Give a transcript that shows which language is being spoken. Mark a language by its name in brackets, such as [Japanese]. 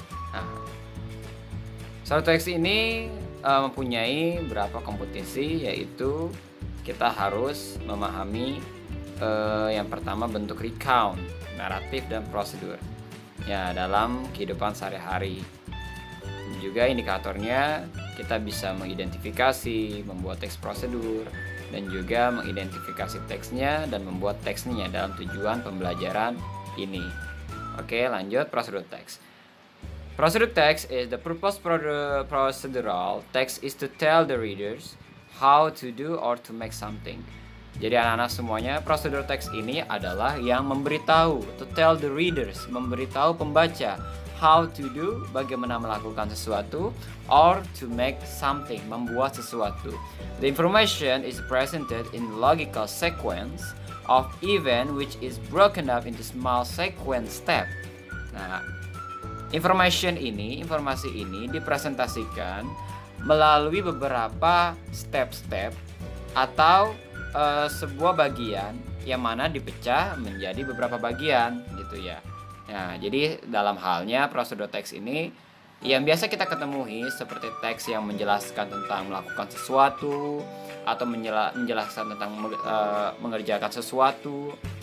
[Indonesian] Nah, prosedur teks ini mempunyai beberapa kompetensi, yaitu kita harus memahami yang pertama bentuk recount, naratif dan prosedur ya dalam kehidupan sehari-hari. Juga indikatornya kita bisa mengidentifikasi, membuat teks prosedur, dan juga mengidentifikasi teksnya dan membuat teksnya dalam tujuan pembelajaran ini. Oke, lanjut prosedur teks. [English] Prosedur text is the purpose procedural text is to tell the readers how to do or to make something. [Indonesian] Jadi anak-anak semuanya, prosedur teks ini adalah yang memberitahu, [English] to tell the readers, [Indonesian] memberitahu pembaca [English] how to do, [Indonesian] bagaimana melakukan sesuatu, [English] or to make something, [Indonesian] membuat sesuatu. [English] The information is presented in logical sequence of event which is broken up into small sequence step. [Indonesian] Nah, informasi ini dipresentasikan melalui beberapa step-step atau sebuah bagian yang mana dipecah menjadi beberapa bagian gitu ya. Nah, jadi dalam halnya prosedur teks ini yang biasa kita ketemui seperti teks yang menjelaskan tentang melakukan sesuatu atau menjelaskan tentang mengerjakan sesuatu.